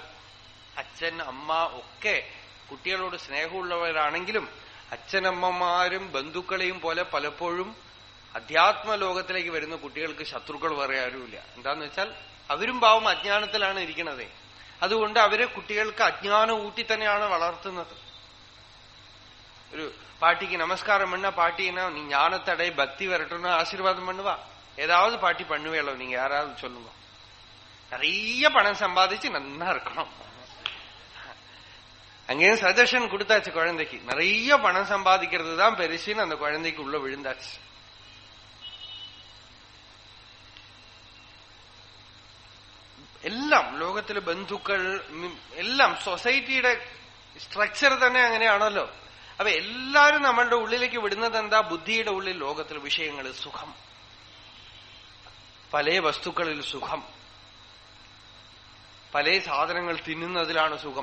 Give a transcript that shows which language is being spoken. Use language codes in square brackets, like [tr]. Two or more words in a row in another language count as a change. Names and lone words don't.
[ml] അച്ഛൻ അമ്മ ഒക്കെ കുട്ടികളോട് സ്നേഹമുള്ളവരാണെങ്കിലും അച്ഛനമ്മമാരും ബന്ധുക്കളെയും പോലെ പലപ്പോഴും അധ്യാത്മലോകത്തിലേക്ക് വരുന്ന കുട്ടികൾക്ക് ശത്രുക്കൾ വേറെ ആരുമില്ല. എന്താന്ന് വെച്ചാൽ അവരും പാവം അജ്ഞാനത്തിലാണ് ഇരിക്കണത്. അതുകൊണ്ട് അവരെ കുട്ടികൾക്ക് അജ്ഞാനം ഊട്ടി തന്നെയാണ് വളർത്തുന്നത്. [ta] ഒരു பாட்டிக்கு நமஸ்காரம் பண்ணா பாட்டினா நீ ஞானத்தடை பக்தி வரட்டும்னு ஆசீர்வாதம் பண்ணுவா. ஏதாவது பாட்டி பண்ணுவேளோ? நீங்க யாராவது சொல்லுங்க. நிறைய பணம் சம்பாதிச்சு நன்னா இருக்கணும். அங்கே சஜஷன் கொடுத்தாச்சு குழந்தைக்கு. நிறைய பணம் சம்பாதிக்கிறது தான் பெருசுன்னு அந்த குழந்தைக்கு உள்ள விழுந்தாச்சு. [ml] എല്ലാം ലോകത്തിലെ ബന്ധുക്കൾ എല്ലാം സൊസൈറ്റിയുടെ സ്ട്രക്ചർ തന്നെ അങ്ങനെയാണല്ലോ. അപ്പൊ എല്ലാരും നമ്മളുടെ ഉള്ളിലേക്ക് വിടുന്നത് എന്താ? ബുദ്ധിയുടെ ഉള്ളിൽ ലോകത്തിലെ വിഷയങ്ങൾ, സുഖം, പല വസ്തുക്കളിൽ സുഖം, പല സാധനങ്ങൾ തിന്നുന്നതിലാണ് സുഖം.